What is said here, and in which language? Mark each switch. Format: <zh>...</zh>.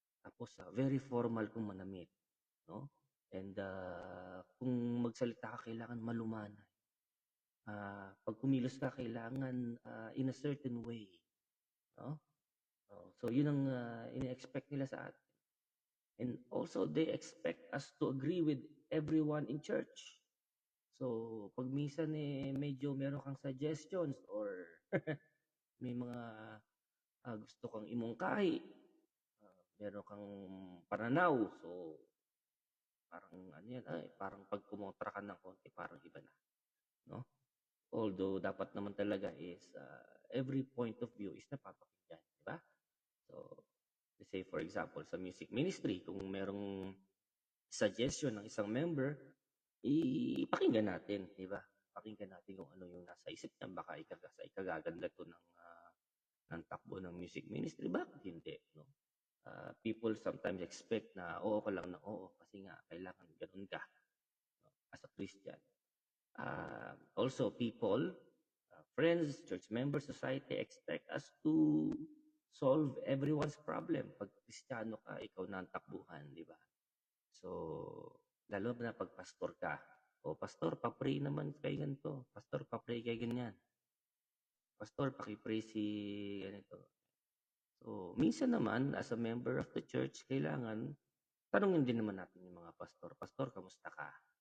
<tl>Tapos,</tl> <en>very formal</en> <tl>kung manamit. No? And kung magsalita ka, kailangan malumanay. Pag kumilos ka, kailangan</tl> <en>in a certain way.</en> <tl>No? So, yun ang ini-expect nila sa atin.</tl> <en>And also, they expect us to agree with everyone in church.</en> <tl>So, pag minsan medyo meron kang suggestions or may mga gusto kang imungkahi, meron kang pananaw, so parang ano yan, parang pag kumontra ka ng konti, parang iba na, no? Although dapat naman talaga is</tl> <en>every point of view is</en> <tl>napapakinggan, di ba? So, let's say</tl> <en>for example</en> <tl>sa music ministry, kung merong suggestion ng isang member, ipakinggan natin, di ba? Pakinggan natin kung ano yung nasa isip niya, baka ikagaganda to ng takbo ng music ministry, bakit hindi, no? People sometimes expect na oo ka lang na oo kasi nga kailangan ganun ka, no?</tl> <en>As a Christian. Also, people, friends, church members, society expect us to solve everyone's problem.</en> <tl>Pag Kristiyano ka, ikaw na ang takbuhan, di ba? So, lalo na pag pastor ka. O, pastor, papray naman kay ganito. Pastor, papray kay ganyan. Pastor, pakipray si ganito. So, minsan naman,</tl> <en>as a member of the church,</en> <tl>kailangan, tanungin din naman natin yung mga pastor. Pastor, kamusta ka?</tl>